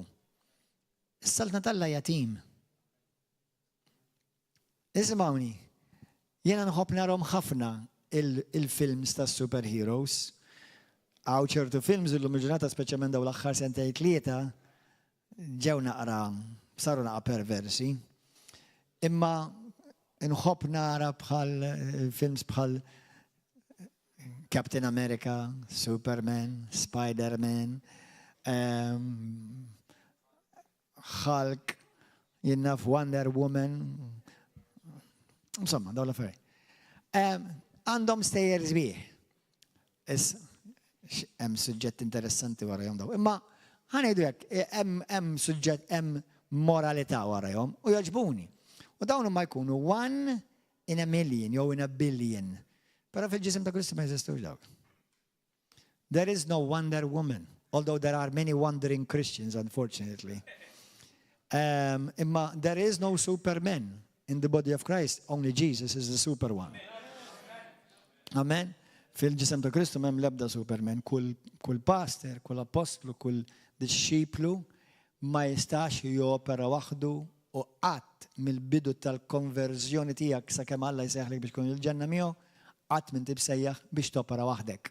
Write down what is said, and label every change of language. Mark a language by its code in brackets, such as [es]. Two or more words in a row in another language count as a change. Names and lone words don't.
[mt] Is-saltna tal-Alla hija team. Isimgħuni, jiena nħobb narhom ħafna il-films ta' superheroes. Għaw ċertu films illum il-ġurnata speċjalment dawn l-aħħar sentej tlieta ġew naqra saru naqra perversi. Imma nħobb nara bħal films bħal Captain America, Superman, Spider-Man, Hulk, jinnaf Wonder Woman. Insomma, daw l-affarijiet. Għandhom stejjer żbieħ. Hemm suġġett interessanti warahom daw. Imma ħanejdu hekk, hemm suġġett hemm moralità warahom u jogħġbuni. U dawn ma jkunu 1 [en] in a million [mt] jew [en] in a billion. [mt] Però fil-ġisem ta' Kristu ma jeżistux dawk. [en] There is no Wonder Woman, although there are many wandering Christians, unfortunately. Imma there is no Superman in the body of Christ. Only Jesus is the super one. Amen. [mt] Fil-ġisem ta' Kristu m'hemm l-ebda Superman. Kull pastor, kull apostlu, kull disċiplu ma jistax jopera waħdu u qatt mill-bidu tal-konverżjoni tiegħek sakemm Alla jsejħlek biex tkun il-ġenna miegħu, qatt min tibsejjaħ biex topera waħdek.